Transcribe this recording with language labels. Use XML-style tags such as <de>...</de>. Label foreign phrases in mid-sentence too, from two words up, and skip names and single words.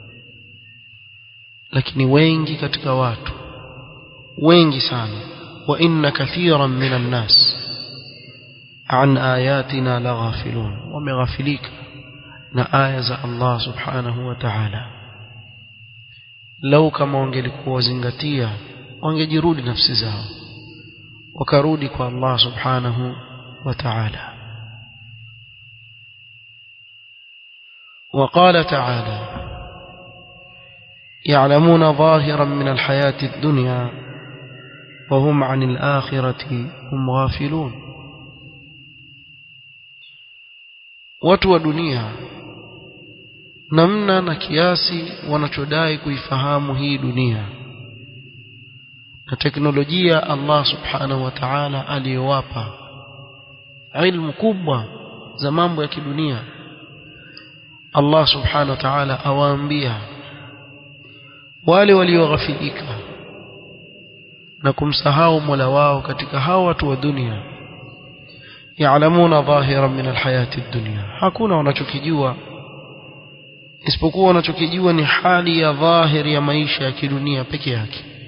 <sw>Lakini wengi katika watu, wengi sana,</sw> <ar>وإن كثيرا من الناس عن آياتنا لغافلون,</ar> <sw>wameghafilika na aya za</sw> <ar>الله سبحانه وتعالى.</ar> <sw>Lau kama wangelikuwa wazingatia, wangejirudi nafsi zao wakarudi kwa</sw> <ar>الله سبحانه وتعالى. وقال تعالى يعلمون ظاهرا من الحياة الدنيا وهم عن الآخرة هم غافلون.</ar> <sw>watu wa dunia namna na kiasi wanachodai kuifahamu hii dunia na teknolojia Allah subhanahu</sw> <ar>وتعالى</ar> <sw>aliyowapa ilmu kubwa za mambo ya kidunia,</sw> <ar>الله سبحانه وتعالى</ar> <sw>awaambia wale walioghafilika na kumsahau Mola wao katika hao watu wa dunia,</sw> <ar>يعلمون ظاهرا من الحياة الدنيا,</ar> <sw>hakuna wanachokijua isipokuwa wanachokijua ni hali ya dhahiri ya maisha ya kidunia peke yake.</sw>